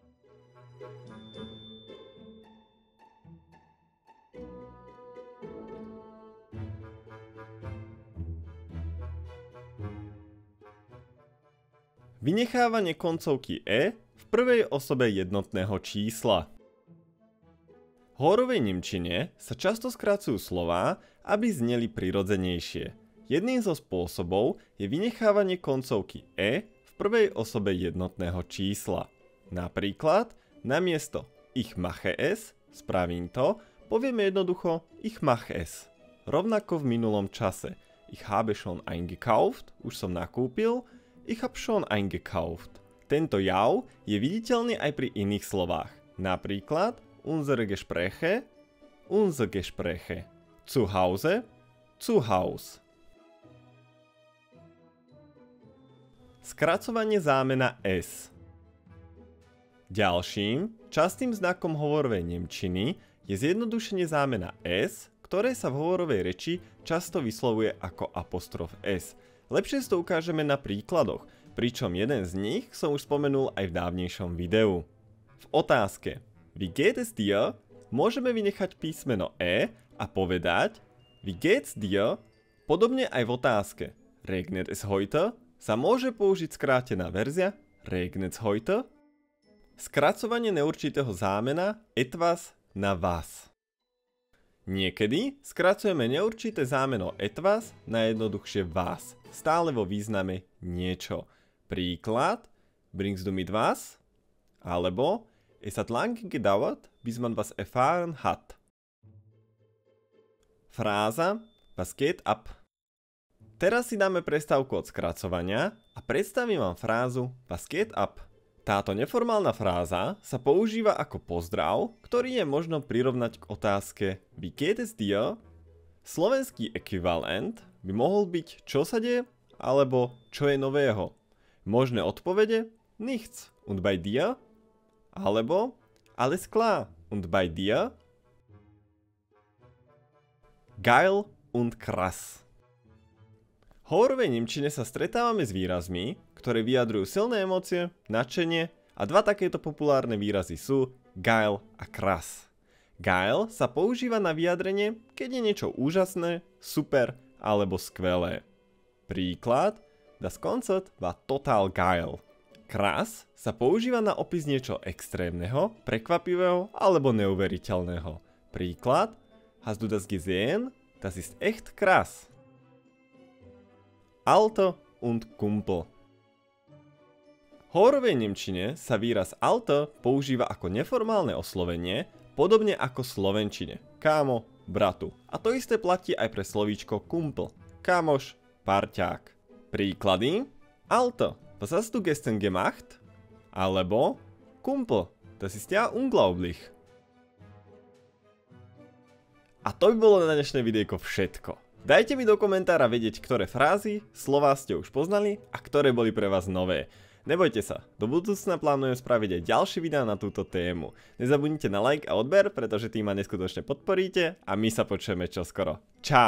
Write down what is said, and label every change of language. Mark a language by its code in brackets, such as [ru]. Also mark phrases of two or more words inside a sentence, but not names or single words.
[sk] Vynechávanie koncovky e v prvej osobe jednotného čísla. V hovorovej nemčine sa často skracujú slová, aby zneli prirodzenejšie. Jedným zo spôsobov je vynechávanie koncovky e v prvej osobe jednotného čísla. Napríklad, namiesto [de] ich mache es, [sk] spravím to, povieme jednoducho [de] ich mach es. [sk] Rovnako v minulom čase. [de] Ich habe schon eingekauft, [sk] už som nakúpil, [de] ich hab schon eingekauft. Tento jav je viditeľný aj pri iných slovách. Napríklad unsere Gespräche, unser Gespräche. Zu Hause, zu Haus. [sk] Skracovanie zámena s. Ďalším častým znakom hovorovej nemčiny je zjednodušenie zámena s, ktoré sa v hovorovej reči často vyslovuje ako apostrof s. Lepšie to ukážeme na príkladoch, pričom jeden z nich som už spomenul aj v dávnejšom videu. V otázke [de] Wie geht es dir? [sk] Môžeme vynechať písmeno e a povedať [de] Wie geht's dir? [sk] Podobne aj v otázke [de] Regnet es heute? [sk] Sa môže použiť skrátená verzia [de] Regnet's heute? [sk] Skracovanie neurčitého zámena etwas na was. Niekedy skracujeme neurčité zámeno etwas na jednoduchšie was, stále vo význame niečo. Príklad, [de] bringst du mit was? Alebo, es hat lange gedauert, bis man was erfahren hat. Fráza, was geht ab? [sk] Teraz si dáme prestávku od skracovania a predstavím vám frázu [de] was geht ab. [sk] Táto neformálna fráza sa používa ako pozdrav, ktorý je možno prirovnať k otázke [de] Wie geht es dir? [sk] Slovenský ekvivalent by mohol byť čo sa deje alebo čo je nového. Možné odpovede [de] nichts und bei dir alebo alles klar und bei dir. Geil und krass. [sk] V hovorovej nemčine sa stretávame s výrazmi, ktoré vyjadrujú silné emócie, nadšenie a dva takéto populárne výrazy sú geil a krass. Geil sa používa na vyjadrenie, keď je niečo úžasné, super alebo skvelé. Príklad, [de] das Konzert war total geil. [sk] Krass sa používa na opis niečo extrémneho, prekvapivého alebo neuveriteľného. Príklad, [de] hast du das gesehen? Das ist echt krass. Alter und Kumpel. [sk] V hovorovej nemčine sa výraz Alter používa ako neformálne oslovenie, podobne ako v slovenčine, kámo, bratu. A to isté platí aj pre slovíčko Kumpel, kamoš, parťák. Príklady, [de] Alter, was hast du gestern gemacht? Alebo Kumpel, das ist ja unglaublich. [sk] A to by bolo na dnešné videjko všetko. Dajte mi do komentára vedieť, ktoré frázy, slová ste už poznali a ktoré boli pre vás nové. Nebojte sa, do budúcna plánujem spraviť aj ďalšie videá na túto tému. Nezabudnite na like a odber, pretože tým ma neskutočne podporíte a my sa počujeme čoskoro.